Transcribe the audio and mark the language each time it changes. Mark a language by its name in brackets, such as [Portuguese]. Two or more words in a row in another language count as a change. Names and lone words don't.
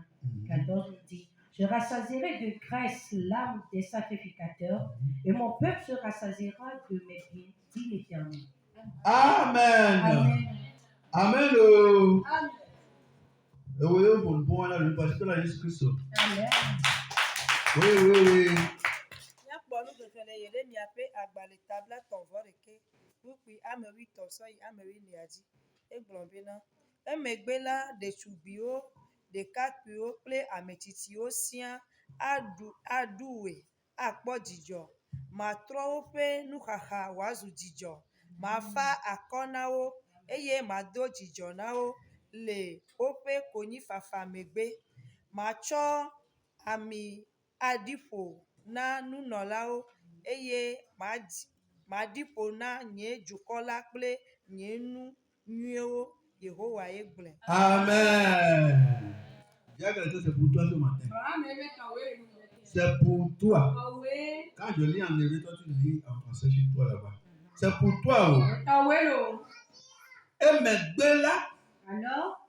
[French] 14 dit, je rassasierai de graisse l'âme des sacrificateurs et mon peuple se rassasiera de mes biens, dit l'Éternel. Amen. Amen. Amen. Amen. Oui, bon, là, parce que là, Jésus Christ. Amen. Oui. [Ewe] Emegbela ɖetugbiwo, ɖekakpuiwo kple ametsitsiwo siaa aɖue akpɔ dzidzɔ. Matrɔ woƒe nuxaxa wòazu dzidzɔ. Mafa akɔ na wo eye mado dzidzɔ na wo le woƒe konyifafa megbe. Matsɔ ami aɖi ƒo na nunɔlawo eye Madipo na nye dukɔla kple nye nu nyuiewo Yehowa ye gblẽ. [French] Amen. Dis à quelqu'un, c'est pour toi ce matin. C'est pour toi. Quand je lis en hébreu, toi tu lis en français chez toi là-bas. C'est pour toi. Oh. Et maintenant là, Alors,